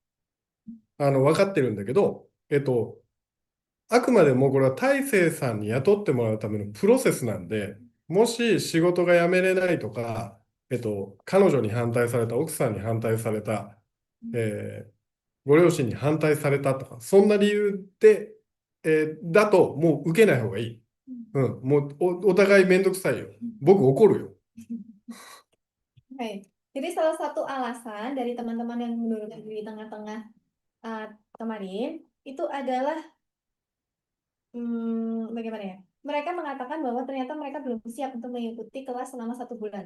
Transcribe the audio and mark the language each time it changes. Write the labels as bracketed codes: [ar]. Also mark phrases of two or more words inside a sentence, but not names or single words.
[ja] 分かってるんだけど、あくまでもこれは大成さんに雇ってもらうためのプロセスなんで、もし仕事が辞めれないとか、彼女に反対された、奥さんに反対された、ご両親に反対されたとか、そんな理由で、だともう受けない方がいい。もうお互いめんどくさいよ。僕怒るよ。 [id] Baik. Jadi salah satu alasan dari teman-teman yang mengundurkan diri di tengah-tengah kemarin itu adalah bagaimana ya? Mereka mengatakan bahwa ternyata mereka belum siap untuk mengikuti kelas selama 1 bulan.